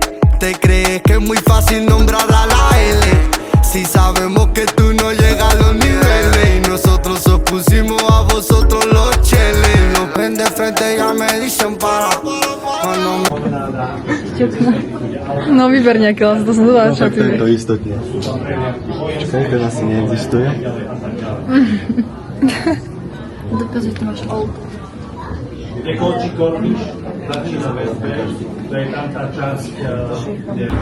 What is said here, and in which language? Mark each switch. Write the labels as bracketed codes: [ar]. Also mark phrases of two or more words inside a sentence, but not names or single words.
[es] ¿Te crees que es muy fácil nombrar a la L? Si sabemos que tú no llegas a los niveles. Y nosotros os pusimos a vosotros los cheles. Los ven de frente ya me dicen para. [sk] No vyber nejaké, ale to som dodala Tak to je šapy. to istotne. Čakaj, ten asi neexistuje. Dopozri, to máš old. To je tam tá časť, kde...